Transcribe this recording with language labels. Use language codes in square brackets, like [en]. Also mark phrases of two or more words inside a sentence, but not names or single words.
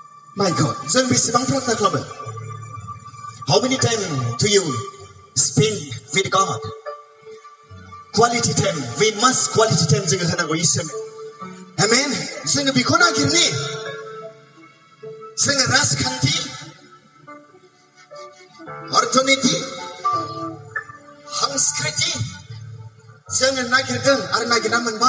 [en] My God, [brx] जों बेसेबां प्रार्थना खालामो? [en] How many time do you spend with God? Quality time. We must quality time [brx] जोङो होनांगौ इसोरनो. Amen. जोङो बेखौ नागिरनि. जोङो राजखान्थि, अर्थनीति, संस्कृति जोङो नागिरदों आरो नागिरना मोनबाय.